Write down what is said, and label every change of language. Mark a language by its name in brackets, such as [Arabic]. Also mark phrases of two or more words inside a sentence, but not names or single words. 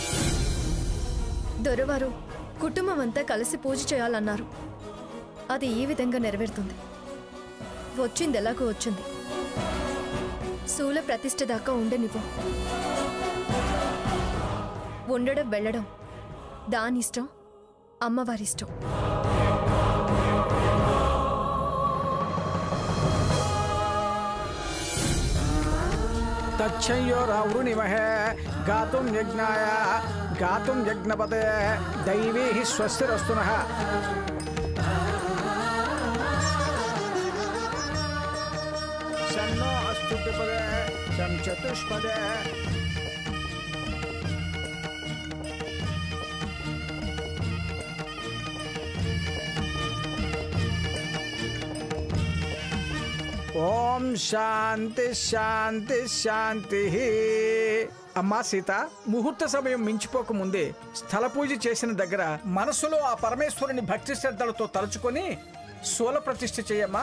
[Telugu] దొరవారు కుటుంబం అంతా కలిసి పూజ చేయాలన్నారు. అది ఈ విధంగా నెరవేరుతుంది. వచ్చింది ఎలాగో వచ్చింది. శూల ప్రతిష్ఠ దాకా ఉండనివ్వు. ఉండడం వెళ్ళడం దానిష్టం, అమ్మవారిష్టం. [Sanskrit] तच्छयोरावृणिमहे गातुं यज्ञाय गातुं यज्ञपते दैवीः स्वस्तिरस्तु नः। सन्नो अस्तु द्विपदे सं चतुष्पदे। ఓం శాంతి శాంతి శాంతి. [Telugu] అమ్మా సీత, ముహూర్త సమయం మించిపోక ముందే స్థల పూజ చేసిన దగ్గర మనసులో ఆ పరమేశ్వరుని భక్తి శ్రద్ధలతో తలుచుకొని శూల ప్రతిష్ఠ చేయమ్మా.